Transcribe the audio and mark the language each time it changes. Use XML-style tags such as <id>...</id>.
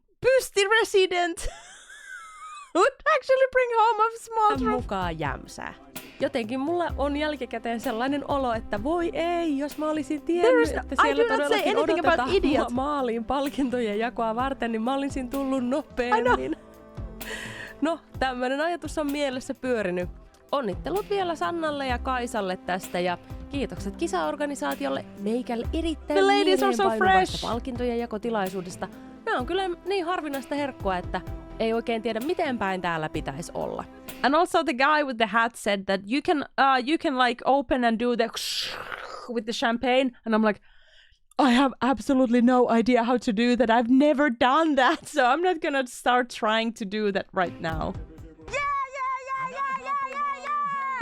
<en>Pysti resident would actually bring home a small trophy.</en> <fi>mukaan jämsää. Jotenkin mulla on jälkikäteen sellainen olo, että voi ei, jos mä olisin tiennyt, että siellä todellakin odotetaan maaliin palkintojen jakoa varten, niin mä olisin tullut nopeammin. No, tämmönen ajatus on mielessä pyörinyt. Onnittelut vielä Sannalle ja Kaisalle tästä ja kiitokset kisaorganisaatiolle meikälle erittäin mieleenpainuvasta palkintojen jakotilaisuudesta. Nämä on kyllä niin harvinaista herkkua, että ei oikein tiedä miten päin täällä pitäisi olla.</fi> <en>And also the guy with the hat said that you can like open and do the with the champagne, and I'm like, I have absolutely no idea how to do that. I've never done that, so I'm not gonna start trying to do that right now. Yeah!</en>